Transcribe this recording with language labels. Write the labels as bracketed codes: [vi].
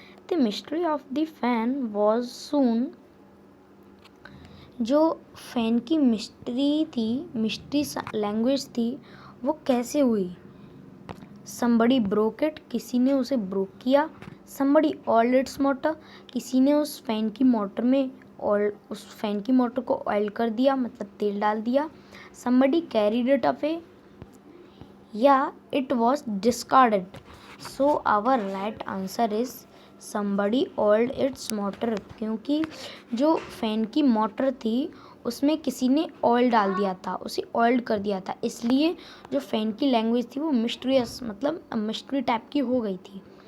[en] The mystery of the fan was soon. [hi] जो fan की mystery थी, मिस्ट्री लैंग्वेज थी, वो कैसे हुई? [en] Somebody broke it, [hi] किसी ने उसे ब्रोक किया. [en] Somebody oiled its motor, [hi] किसी ने उस फैन की मोटर में उस फैन की मोटर को ऑयल कर दिया, मतलब तेल डाल दिया. [en] Somebody carried it away, [hi] या [en] it was discarded. So our right answer is somebody oiled its motor, [hi] क्योंकि जो फैन की मोटर थी उसमें किसी ने ऑयल डाल दिया था, उसे ऑयल्ड कर दिया था, इसलिए जो फैन की लैंग्वेज थी वो मिस्ट्रियस, मतलब मिस्ट्री टाइप की हो गई थी.